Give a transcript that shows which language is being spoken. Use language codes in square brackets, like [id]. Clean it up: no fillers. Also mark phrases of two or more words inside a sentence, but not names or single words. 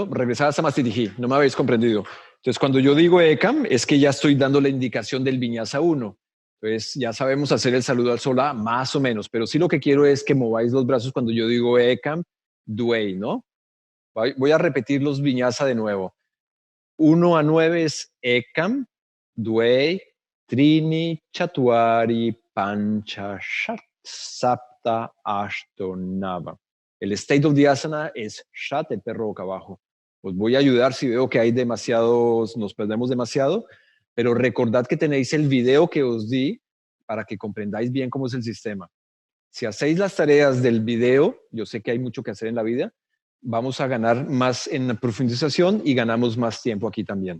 [es] Regresar a Samastitihi. No me habéis comprendido. Entonces, cuando yo digo Ekam, es que ya estoy dando la indicación del Vinyasa 1. Entonces, ya sabemos hacer el saludo al sol, más o menos. Pero sí lo que quiero es que mováis los brazos cuando yo digo [sa] एकम् द्वे, [es] ¿no? Voy a repetir los Vinyasa de nuevo. 1 a 9 es [sa] एकम् द्वे त्रीणि चत्वारि पञ्च षट् सप्त अष्टौ नव. [es] El [en] state of the asana [es] es Shat, el perro boca abajo. Os voy a ayudar si veo que hay demasiados, nos perdemos demasiado, pero recordad que tenéis el video que os di para que comprendáis bien cómo es el sistema. Si hacéis las tareas del video, yo sé que hay mucho que hacer en la vida, vamos a ganar más en profundización y ganamos más tiempo aquí también.